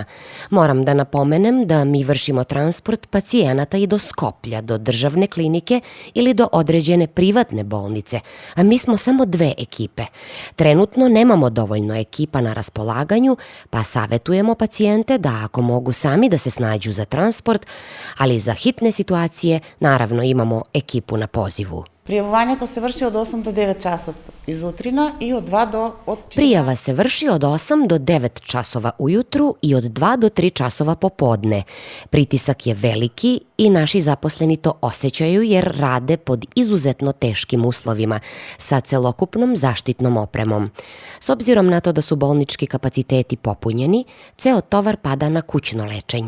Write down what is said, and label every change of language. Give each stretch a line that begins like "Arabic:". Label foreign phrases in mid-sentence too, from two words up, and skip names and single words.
Serbian: Moram da napomenem da mi vršimo transport pacijenata i do Skoplja, do državne klinike ili do određene privatne bolnice, a mi smo samo 2 ekipe. Trenutno nemamo dovoljno ekipa na raspolaganju, pa savetujemo pacijente da ako mogu sami da se snađu za transport, ali za hitne situacije naravno imamo ekipu na pozivu.
Macedonian: Пријавувањето се врши од 8 до 9 часот изутрина и од 2 до...
Serbian: Prijava se vrši od 8 do 9 časova ujutru i od 2 do 3 časova popodne. Pritisak je veliki i naši zaposleni to osjećaju jer rade pod izuzetno teškim uslovima sa celokupnom zaštitnom opremom. S obzirom na to da su bolnički kapaciteti popunjeni, ceo tovar pada na kućno lečenje.